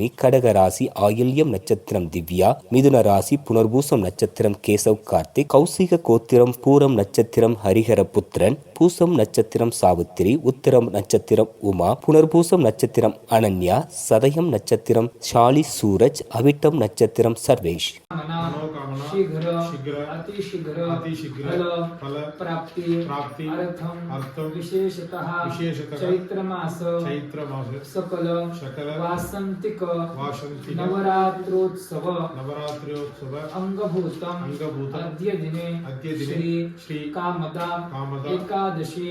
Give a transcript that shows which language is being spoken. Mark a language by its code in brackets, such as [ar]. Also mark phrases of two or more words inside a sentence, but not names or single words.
[ta] கடக ராசி ஆயில்யம் நட்சத்திரம் திவ்யா. மிதுன ராசி புனர்பூசம் நட்சத்திரம் கேசவ் கார்த்திக். கௌசிக கோத்திரம் பூரம் நட்சத்திரம் ஹரிஹர புத்திரன். பூசம் நட்சத்திரம் சாவித்திரி. உத்திரம் நட்சத்திரம் உமா. புனர்பூசம் நட்சத்திரம் அனன்யா. சதயம் நட்சத்திரம் ஷாலி சூரஜ். அவிட்டம் நட்சத்திரம் சர்வேஷ். [sa] शीघ्र अतिशीघ्र फल प्राप्ति अर्थम विशेषतः चैत्र मास सकल वासंतिक नवरात्रोत्सव अंगभूतम अद्य दिने श्री कामदा एकादशी